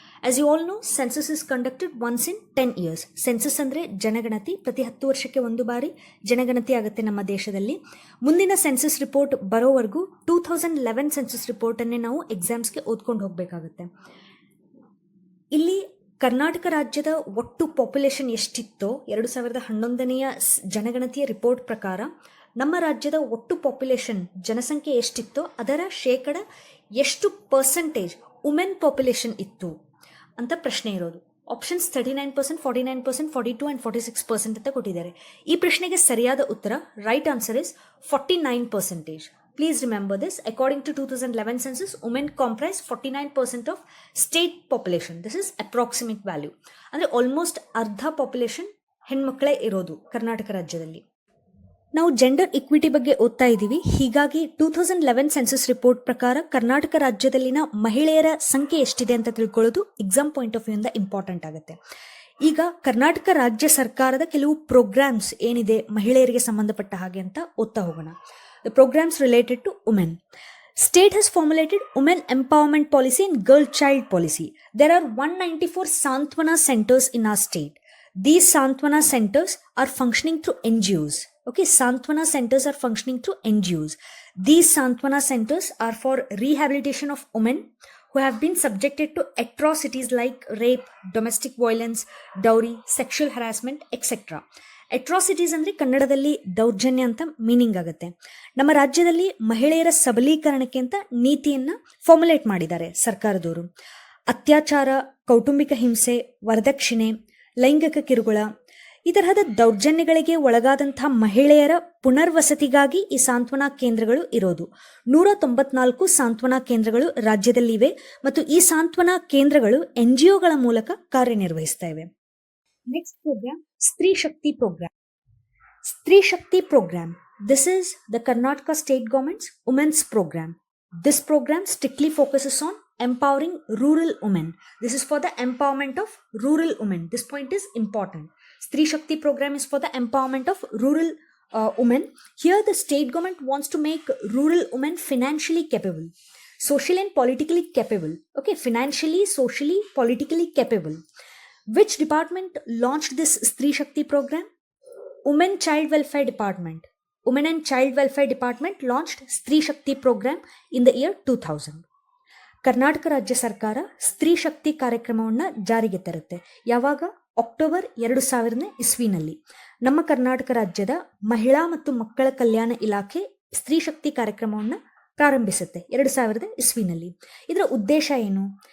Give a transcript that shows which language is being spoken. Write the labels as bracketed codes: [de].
[en] As you all know, census is conducted once in 10 years. [kn] Census ಅಂದರೆ ಜನಗಣತಿ. ಪ್ರತಿ 10 ವರ್ಷಕ್ಕೆ ಒಂದು ಬಾರಿ ಜನಗಣತಿ ಆಗುತ್ತೆ ನಮ್ಮ ದೇಶದಲ್ಲಿ. ಮುಂದಿನ ಸೆನ್ಸಸ್ ರಿಪೋರ್ಟ್ ಬರೋವರೆಗೂ 2011 ಸೆನ್ಸಸ್ ರಿಪೋರ್ಟನ್ನೇ ನಾವು ಎಕ್ಸಾಮ್ಸ್ಗೆ ಓದ್ಕೊಂಡು ಹೋಗಬೇಕಾಗುತ್ತೆ. ಇಲ್ಲಿ ಕರ್ನಾಟಕ ರಾಜ್ಯದ ಒಟ್ಟು ಪಾಪ್ಯುಲೇಷನ್ ಎಷ್ಟಿತ್ತೋ 2011ನೇ ಜನಗಣತಿಯ ರಿಪೋರ್ಟ್ ಪ್ರಕಾರ ನಮ್ಮ ರಾಜ್ಯದ ಒಟ್ಟು ಪಾಪ್ಯುಲೇಷನ್ ಜನಸಂಖ್ಯೆ ಎಷ್ಟಿತ್ತೋ ಅದರ ಶೇಕಡ ಎಷ್ಟು [en] percentage women population [kn] ಇತ್ತು ಅಂತ ಪ್ರಶ್ನೆ ಇರೋದು. ಆಪ್ಷನ್ಸ್ 39%, 49%, 42 ಆ್ಯಂಡ್ 46% ಅಂತ ಕೊಟ್ಟಿದ್ದಾರೆ. ಈ ಪ್ರಶ್ನೆಗೆ ಸರಿಯಾದ ಉತ್ತರ, [en] right answer is [kn] 49%. [en] Please remember this. According to 2011 census, women comprise 49% of state population. This is approximate value. [kn] ಅಂದರೆ ಆಲ್ಮೋಸ್ಟ್ ಅರ್ಧ ಪಾಪ್ಯುಲೇಷನ್ ಹೆಣ್ಮಕ್ಳೇ ಇರೋದು ಕರ್ನಾಟಕ ರಾಜ್ಯದಲ್ಲಿ. ನಾವು ಜೆಂಡರ್ ಇಕ್ವಿಟಿ ಬಗ್ಗೆ ಓದ್ತಾ ಇದ್ದೀವಿ. ಹೀಗಾಗಿ 2011 ಸೆನ್ಸಸ್ ರಿಪೋರ್ಟ್ ಪ್ರಕಾರ ಕರ್ನಾಟಕ ರಾಜ್ಯದಲ್ಲಿನ ಮಹಿಳೆಯರ ಸಂಖ್ಯೆ ಎಷ್ಟಿದೆ ಅಂತ ತಿಳ್ಕೊಳ್ಳೋದು [en] exam point of view [kn] ಇಂದ ಇಂಪಾರ್ಟೆಂಟ್ ಆಗುತ್ತೆ. ಈಗ ಕರ್ನಾಟಕ ರಾಜ್ಯ ಸರ್ಕಾರದ ಕೆಲವು ಪ್ರೋಗ್ರಾಮ್ಸ್ ಏನಿದೆ ಮಹಿಳೆಯರಿಗೆ ಸಂಬಂಧಪಟ್ಟ ಹಾಗೆ ಅಂತ ಓದ್ತಾ ಹೋಗೋಣ. [en] The programmes related to women. State has formulated women empowerment policy and girl child policy. There are 194 Santvana centers in our state. These Santvana centers are functioning through NGOs. Okay, Santvana centers are functioning through NGOs. These Santvana centers are for rehabilitation of women who have been subjected to atrocities like rape, domestic violence, dowry, sexual harassment, etc. [kn] Atrocities ಅಂದರೆ ಕನ್ನಡದಲ್ಲಿ ದೌರ್ಜನ್ಯ ಅಂತ meaning ಆಗುತ್ತೆ. ನಮ್ಮ ರಾಜ್ಯದಲ್ಲಿ ಮಹಿಳೆಯರ ಸಬಲೀಕರಣಕ್ಕೆ ಅಂತ ನೀತಿಯನ್ನು ಫಾರ್ಮುಲೇಟ್ ಮಾಡಿದ್ದಾರೆ ಸರ್ಕಾರದವರು. ಅತ್ಯಾಚಾರ, ಕೌಟುಂಬಿಕ ಹಿಂಸೆ, ವರದಕ್ಷಿಣೆ, ಲೈಂಗಿಕ ಕಿರುಕುಳ ಈ ತರಹದ ದೌರ್ಜನ್ಯಗಳಿಗೆ ಒಳಗಾದಂತಹ ಮಹಿಳೆಯರ ಪುನರ್ವಸತಿಗಾಗಿ ಈ ಸಾಂತ್ವನಾ ಕೇಂದ್ರಗಳು ಇರೋದು. 194 ಸಾಂತ್ವನಾ ಕೇಂದ್ರಗಳು ರಾಜ್ಯದಲ್ಲಿವೆ ಮತ್ತು ಈ ಸಾಂತ್ವನಾ ಕೇಂದ್ರಗಳು NGOಗಳ ಮೂಲಕ ಕಾರ್ಯನಿರ್ವಹಿಸ್ತಾ ಇವೆ. [en] Next program, Stree Shakti program. Stree Shakti program. This is the Karnataka state government's women's program. This program strictly focuses on empowering rural women. This is for the empowerment of rural women. This point is important. Stree Shakti program is for the empowerment of rural women. Here the state government wants to make rural women financially capable, socially and politically capable. Okay, financially, socially, politically capable. Which department launched this Stree Shakti program? Women Child Welfare Department. Women and Child Welfare Department launched Stree Shakti program in the year 2000. [kn] Karnataka ರಾಜ್ಯ ಸರ್ಕಾರ ಸ್ತ್ರೀ ಶಕ್ತಿ ಕಾರ್ಯಕ್ರಮವನ್ನು ಜಾರಿಗೆ ತರುತ್ತೆ. ಯಾವಾಗ? October 2000 ನಮ್ಮ ಕರ್ನಾಟಕ ರಾಜ್ಯದ ಮಹಿಳಾ ಮತ್ತು ಮಕ್ಕಳ ಕಲ್ಯಾಣ ಇಲಾಖೆ ಸ್ತ್ರೀ ಶಕ್ತಿ ಕಾರ್ಯಕ್ರಮವನ್ನು ಪ್ರಾರಂಭಿಸುತ್ತೆ 2000 ಇದರ ಉದ್ದೇಶ ಏನು?